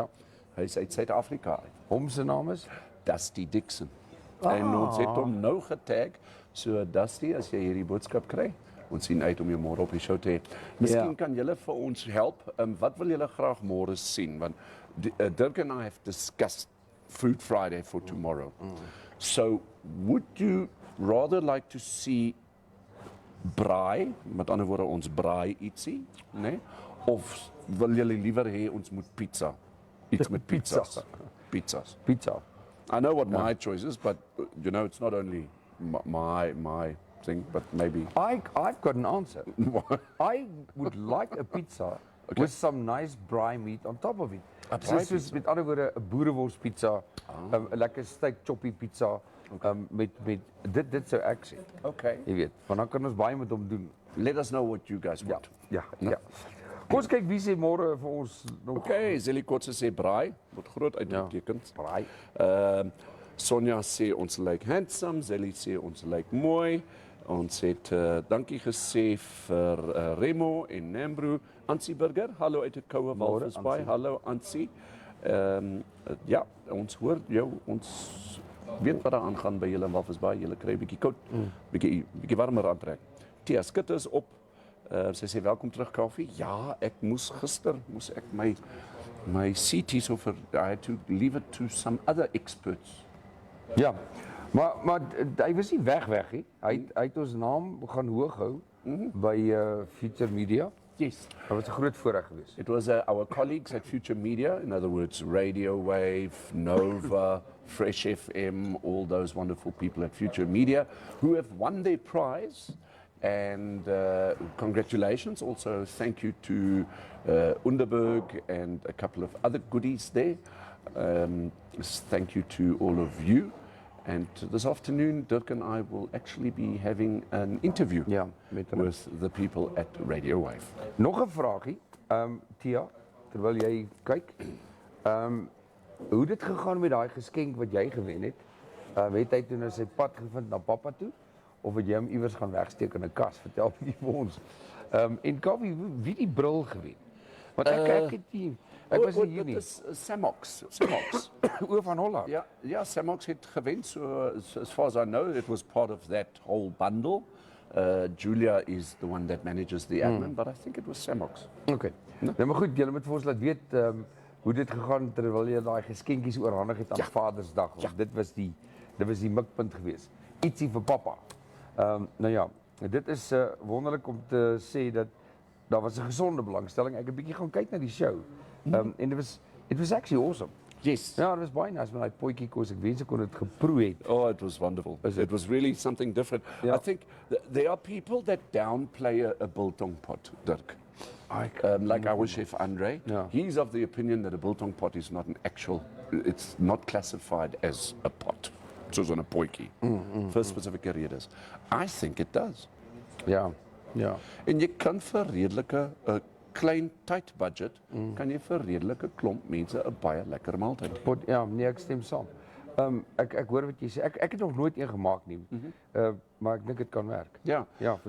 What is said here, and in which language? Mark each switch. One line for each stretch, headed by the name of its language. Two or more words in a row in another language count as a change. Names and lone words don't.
Afrikaans: Hy is uit Suid-Afrika. Hom se naam is Dusty Dixon. En ons het hom nou getag. So Dusty, as jy hierdie boodskap kry, ons sien uit om jou môre op die show te hê. Miskien kan julle vir ons help. Wat wil julle graag môre sien?
English: Want Dirk and I have discussed Food Friday for tomorrow. So would you rather like to see braai,
Afrikaans: met ander woorde ons braai ietsie, nee? Of wil julle liewer hê ons moet pizza? Iets met pizzas. Pizza.
English: I know what my choice is, but you know it's not only my thing, but maybe I've got an answer. I would like a pizza with some nice braai meat on top of it.
Afrikaans: Soos met ander woorde 'n boerewors pizza, 'n lekker steak choppy pizza met dit sou ek sê. Okay. Jy weet, want dan kan ons baie met hom doen.
English: Let us know what you guys want.
Afrikaans: Ja. Kom ons kyk wie sê môre vir ons nog. Okay, Zelly Kotse sê braai, word groot uitgetekend. Braai. Sonja sê ons lyk handsome, Zelly sê ons lyk mooi. Ons het dankie gesê vir Remo en Nambro. Ansie Burger, hallo uit die koue Walvisbaai. Hallo Ansie. Ja, ons hoor jou, ons weet wat daar aangaan by julle in Walvisbaai. Julle kry 'n bietjie koud, bietjie warmer aantrek. Tia Skutte is op. Sy sê welkom terug Kaufeee. Ja, ek moes ek my seat hier so vir
English: I had to leave it to some other experts.
Afrikaans: Ja. Maar hy was nie weg nie. Hy het ons naam gaan hoog hou by Future Media.
English: Yes.
Afrikaans: Dat was 'n groot voorreg geweest.
English: It was our colleagues at Future Media, in other words, Radio Wave, Nova, Fresh FM, all those wonderful people at Future Media who have won their prize. And congratulations. Also, thank you to Underberg and a couple of other goodies there. Thank you to all of you. And this afternoon, Dirk and I will actually be having an interview with the people at Radio Wave.
Afrikaans: Nog 'n vraagie, Tia, terwyl jy kyk. Hoe het dit gegaan met daai geskenk wat jy gewen het? Het hy toe nou sy pad gevind na pappa toe? Of het jy hom iewers gaan wegsteek in 'n kas? Vertel bietjie vir ons. En Kaufeee, wie die bril gewen? Want ek het nie... Ek was hier nie. Dit is Samox. Oor van Holland. Ja, Samox het gewen.
English: So as far as I know, it was part of that whole bundle. Julia is the one that manages the admin, but I think it was Samox. Okay.
Afrikaans: Nou maar goed, julle moet vir ons laat weet hoe dit gegaan terwyl jy daai geskenkies oorhandig het aan Vadersdag. Dit was die mikpunt geweest. Ietsie vir pappa. Nou ja, dit is wonderlik om te sê dat daar was 'n gesonde belangstelling. Ek het 'n bietjie gaan kyk na die show.
English: En it was actually awesome. Yes.
Afrikaans: Ja,
English: it was
Afrikaans: baie nice met daai potjie kos. Ek wens ek kon dit geproe het.
English: Oh, it was wonderful. It was really something different. Yeah. I think there are people that downplay a biltong pot, Dirk. Like our chef Andre. Yeah. He's of the opinion that a biltong pot is not it's not classified as a pot.
Afrikaans: Soos 'n potjie.
English: For specific redes. I think it does.
Afrikaans: Ja. En jy kan vir redelike klein
English: tight budget
Afrikaans: kan jy vir redelike klomp mense 'n baie lekker maaltyd. Ja, nee, ek stem saam. Ek hoor wat jy sê. Ek het nog nooit een gemaak nie. Maar ek dink dit kan werk. Ja, verseker.